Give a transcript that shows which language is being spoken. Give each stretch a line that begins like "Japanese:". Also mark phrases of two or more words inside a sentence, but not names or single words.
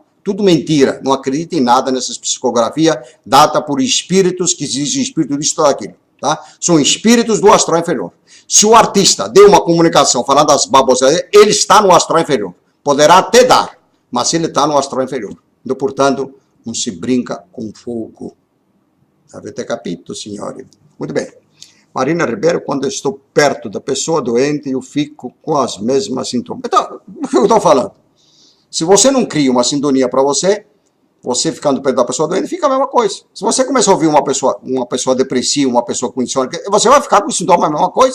Portuguese: Tudo mentira, não acredita em nada nessas psicografias, data por espíritos que dizem espírito disso ou daquilo, tá? São espíritos do astral inferior. Se o artista deu uma comunicação falando das babosadas, ele está no astral inferior. Poderá até dar, mas ele está no astral inferior. Então, portanto, não se brinca com fogo.
Italian: Avete capito, signori?
Portuguese: Muito bem. Marina Ribeiro, quando eu estou perto da pessoa doente, eu fico com as mesmas sintomas. Então, o que eu estou falando? Se você não cria uma sintonia para você ficando perto da pessoa doente, fica a mesma coisa. Se você começar a ouvir uma pessoa depressiva, uma pessoa com insônia, você vai ficar com o sintoma a mesma coisa.